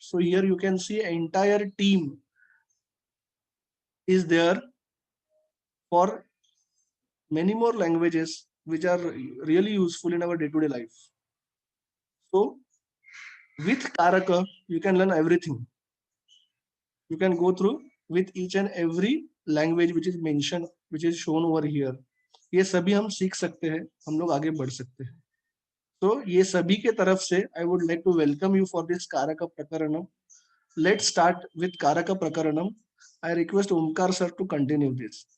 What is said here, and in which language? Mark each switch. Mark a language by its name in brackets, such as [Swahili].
[English] So here you can see entire team is there for many more languages which are really useful in our day-to-day life. So with Karaka, you can learn everything. You can go through with each and every language which is mentioned, which is shown over here. [Hindi] ये सभी हम सीख सकते हैं, हम लोग आगे बढ़ सकते हैं. तो ये सभी के तरफ से [English] I would like to welcome you for this Karaka Prakaranam. Let's start with Karaka Prakaranam. I request Omkar sir to continue this.